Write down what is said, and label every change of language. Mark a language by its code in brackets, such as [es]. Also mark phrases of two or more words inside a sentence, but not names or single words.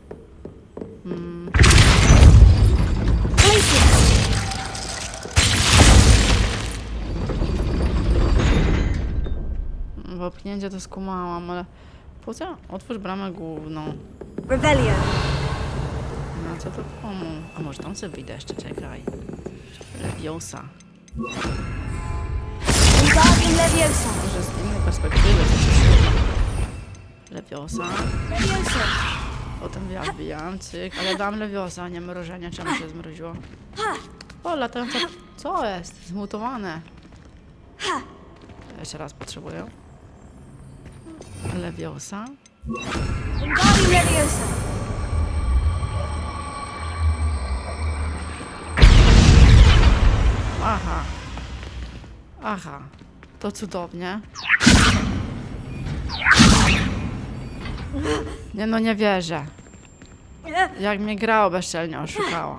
[pl] Glacier! Wopchnięcie to skumałam, ale... Po co? Otwórz bramę główną. Revelio! Na co to komu? A może tam sobie wyjdę jeszcze, czekaj. Lewiosa. Wingardium Leviosa! Może z innej perspektywy coś trzeba. Lewiosa. Leviosa! Potem ja wbijam, cyk. Ale dam lewiosa, nie mrożenia. Czemu się zmroziło? O, latająca... Co jest? Zmutowane. Jeszcze raz potrzebuję. Lewiosa. Wingardium Leviosa! Aha. To cudownie. Nie no, nie wierzę. Jak mnie grało bezczelnie oszukała.